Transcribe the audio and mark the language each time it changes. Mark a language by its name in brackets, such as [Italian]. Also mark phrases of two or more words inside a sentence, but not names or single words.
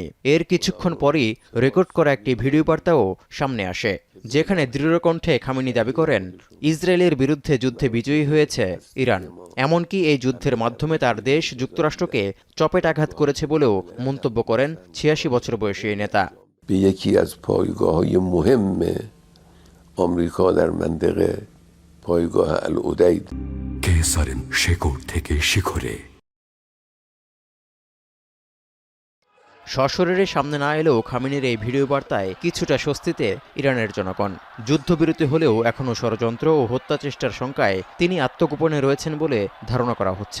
[Bangla] এর কিছুক্ষণ পরই রেকর্ড করা একটি ভিডিও বার্তাও সামনে আসে, যেখানে দৃঢ়কণ্ঠে খামেনি দাবি করেন ইসরায়েলের বিরুদ্ধে যুদ্ধে বিজয়ী হয়েছে ইরান। এমনকি এই যুদ্ধের মাধ্যমে তার দেশ যুক্তরাষ্ট্রকে চপেটাঘাত করেছে বলেও মন্তব্য করেন ৮৬ বছর বয়সী এই নেতা। [Persian] به یکی از پایگاه‌های مهم آمریکا در منطقه پایگاه العدید [Bangla] কেসারেন শেকড় থেকে শিখরে। সশরীরে সামনে না এলেও খামেনির এই ভিডিও বার্তায় কিছুটা স্বস্তিতে ইরানের জনগণ। যুদ্ধবিরতি হলেও এখনও ষড়যন্ত্র ও হত্যা চেষ্টার শঙ্কায় তিনি আত্মগোপনে রয়েছেন বলে ধারণা করা হচ্ছে।